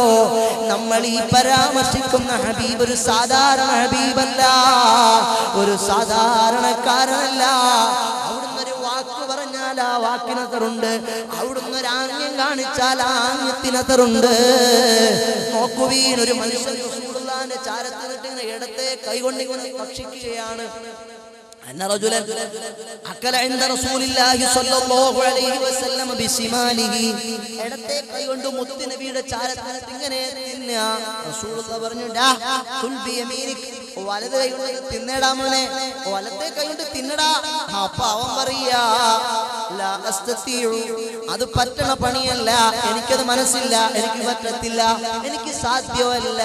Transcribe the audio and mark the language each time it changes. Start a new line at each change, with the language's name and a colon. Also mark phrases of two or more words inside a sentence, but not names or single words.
Malayalam: നമ്മൾ ഈ പരാമർശിക്കുന്ന ഹബീബ് ഒരു സാധാരണ ഹബീബല്ല, ഒരു സാധാരണക്കാരനല്ല. അവിടുന്ന് ഒരു വാക്ക് പറഞ്ഞാൽ ആ വാക്കിനതറുണ്ട്. അവിടുന്ന് ഒരു ആംഗ്യം കാണിച്ചാൽ ആ ആംഗ്യത്തിനതറുണ്ട്. നോക്കുവീൻ, ഒരു മനുഷ്യൻ റസൂലുള്ളാഹിന്റെ ചാരത്തിനിട്ട് ഇങ്ങനെ ഇടത്തെ കൈകൊണ്ട് ഭക്ഷിക്കുകയാണ്.
Arabic: أن رجلا أكل عند رسول الله صلى الله عليه وسلم بشماله.
Malayalam: ഇടത്തെ കൈകൊണ്ട് മുത്ത് നബിയുടെ ചാരത്തിനിട്ട് ഇങ്ങനെ തിന്നുക. റസൂലുള്ളാഹി പറഞ്ഞു, ഡാ
Arabic: كل بيمينك,
Malayalam: വലത് കൈകൊണ്ട് തിന്നടാ മോനെ, വലത്തെ കൈകൊണ്ട് തിന്നടാ. അപ്പൊ അവൻ പറയാ,
Arabic: لا أستطيع,
Malayalam: അത് പറ്റണ പണിയല്ല, എനിക്കത് മനസ്സില്ല, എനിക്ക് പറ്റത്തില്ല, എനിക്ക് സാധ്യമല്ല.